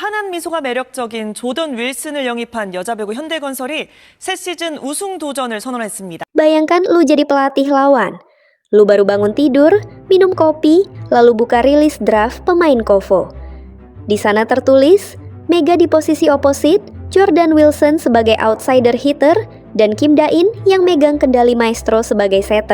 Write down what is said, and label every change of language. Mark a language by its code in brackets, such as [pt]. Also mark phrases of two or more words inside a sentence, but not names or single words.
[ko] 환한 미소가 매력적인 조던 윌슨을 영입한 여자 배구 현대건설이 새 시즌 우승 도전을 선언했습니다. [id] Bayangkan lu jadi pelatih lawan. Lu baru bangun tidur, minum kopi, lalu buka rilis draft pemain Kovo. Di sana tertulis, Mega di posisi oposit, Jordan Wilson sebagai [en] outsider hitter, [id] dan Kim Da-in yang megang kendali maestro sebagai setter.